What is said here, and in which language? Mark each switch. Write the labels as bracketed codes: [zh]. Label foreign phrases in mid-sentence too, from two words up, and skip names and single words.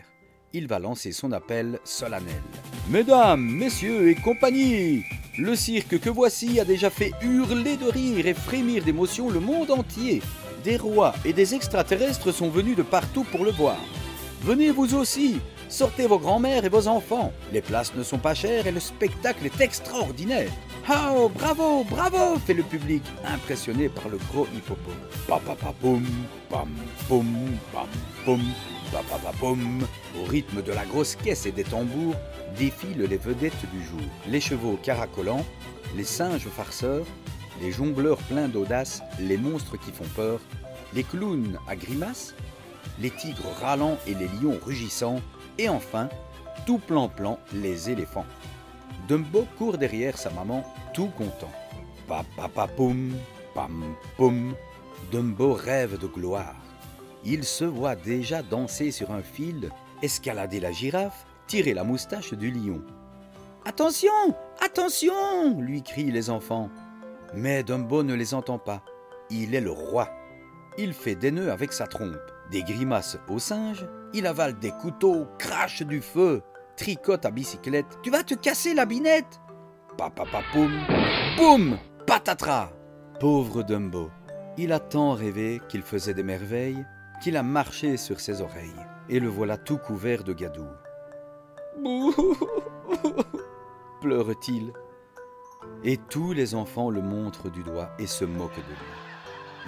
[fr] Il va lancer son appel solennel. « Mesdames, messieurs et compagnie, le cirque que voici a déjà fait hurler de rire et frémir d'émotion le monde entier. Des rois et des extraterrestres sont venus de partout pour le voir. Venez vous aussi, sortez vos grands-mères et vos enfants. Les places ne sont pas chères et le spectacle est extraordinaire. Oh, bravo, bravo, fait le public, impressionné par le gros hippopotame. Pa pa pa poum, pam poum, pam poum. Papapapoum. Au rythme de la grosse caisse et des tambours défilent les vedettes du jour. Les chevaux caracolants, les singes farceurs, les jongleurs pleins d'audace, les monstres qui font peur, les clowns à grimaces, les tigres râlant et les lions rugissant, et enfin, tout plan-plan, les éléphants. Dumbo court derrière sa maman, tout content. Pa-pa-pa-poum, pam-poum, Dumbo rêve de gloire. Il se voit déjà danser sur un fil, escalader la girafe, tirer la moustache du lion. « Attention, attention !» lui crient les enfants. Mais Dumbo ne les entend pas. Il est le roi. Il fait des nœuds avec sa trompe, des grimaces aux singes, il avale des couteaux, crache du feu, tricote à bicyclette. « Tu vas te casser la binette !» Pa-pa-pa-poum, boum, patatras. Pauvre Dumbo, il a tant rêvé qu'il faisait des merveilles, qu'il a marché sur ses oreilles, et le voilà tout couvert de gadou. Bouh, pleure-t-il. Et tous les enfants le montrent du doigt et se moquent de lui.